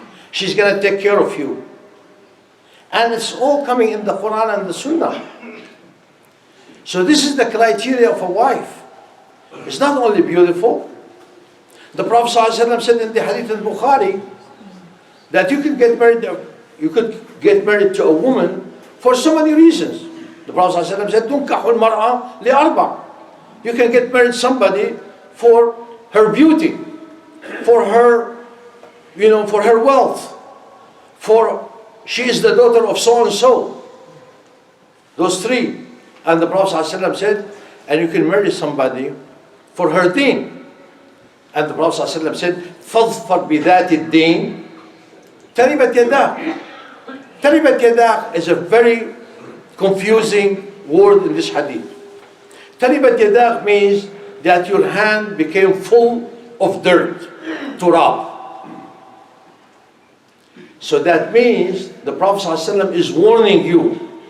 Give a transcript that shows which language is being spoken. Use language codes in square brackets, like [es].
[en] She's going to take care of you. And it's all coming in the Quran and the Sunnah. So this is the criteria of a wife. It's not only beautiful. The Prophet ﷺ said in the Hadith al-Bukhari that you could get married to a woman for so many reasons. The Prophet ﷺ said, [ar] تُنْكَحُ الْمَرْأَةِ لِأَرْبَعٍ. [en] You can get married to somebody for her beauty, for her, for her wealth, for she is the daughter of so and so. Those three. And the Prophet ﷺ said, and you can marry somebody for her deen. And the Prophet ﷺ said, [ar] فَاظْفَرْ بِذَاتِ الدِّينِ تَرِبَتْ يَدَاكَ. تَرِبَتْ يَدَاكَ [en] is a very confusing word in this hadith. [ar] Taribat yadak [en] means that your hand became full of dirt, turab. So that means the Prophet ﷺ is warning you.